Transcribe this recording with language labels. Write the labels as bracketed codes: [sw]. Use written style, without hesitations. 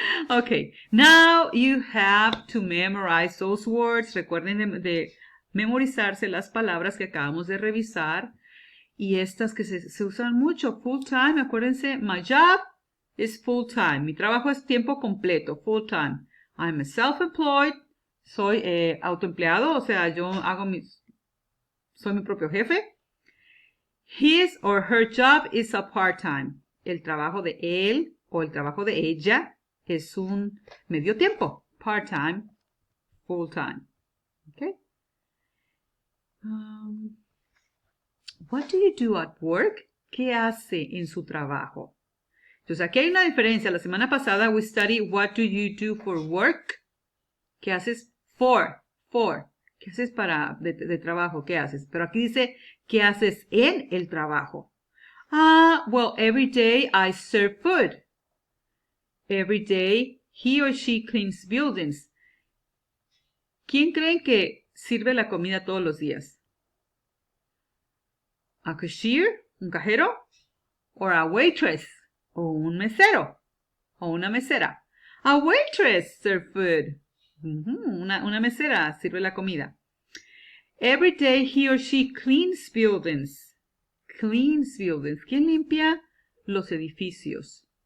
[en] Okay, now you have to memorize those words. [es] Recuerden de memorizarse las palabras que acabamos de revisar. Y estas que se usan mucho. [en] Full time, acuérdense, my job is full time. [es] Mi trabajo es tiempo completo, full time. [en] I'm a self-employed. [es] Soy autoempleado, o sea, yo soy mi propio jefe. [en] His or her job is a part-time. [es] El trabajo de él o el trabajo de ella es un medio tiempo. [en] Part-time, full-time. Okay. What do you do at work? [es] ¿Qué hace en su trabajo? Entonces, aquí hay una diferencia. La semana pasada [en] we studied what do you do for work. [es] ¿Qué haces for? ¿Qué haces de trabajo? ¿Qué haces? Pero aquí dice, ¿qué haces en el trabajo? [en] Well, every day I serve food. Every day he or she cleans buildings. [es] ¿Quién creen que sirve la comida todos los días? [en] ¿A cashier? [es] ¿Un cajero? [en] ¿O a waitress? [es] ¿O un mesero? ¿O una mesera? [en] A waitress serve food. [es] Una mesera sirve la comida. [en] Every day he or she cleans buildings. Cleans buildings. [es] ¿Quién limpia los edificios?